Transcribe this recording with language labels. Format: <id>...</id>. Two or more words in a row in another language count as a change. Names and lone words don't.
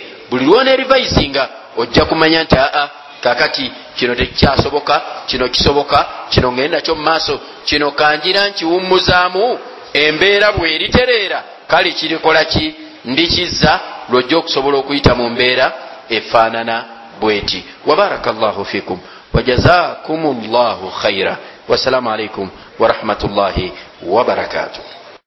<lg>Buli lw'oneerivayizinga ojja kumanya nti kakati kino tekikyasoboka, kino kisoboka, kino ngenda kyo mu maaso, kino kanjira nkiwummuzaamu. Embeera bw'eritereera kale kirikola ki? Ndikizza lwojja okusobola okuyita mu mbeera efaanana bweti.</lg> <ar>وبارك الله فيكم وجزاكم الله خيرا. والسلام عليكم ورحمة الله وبركاته.</ar>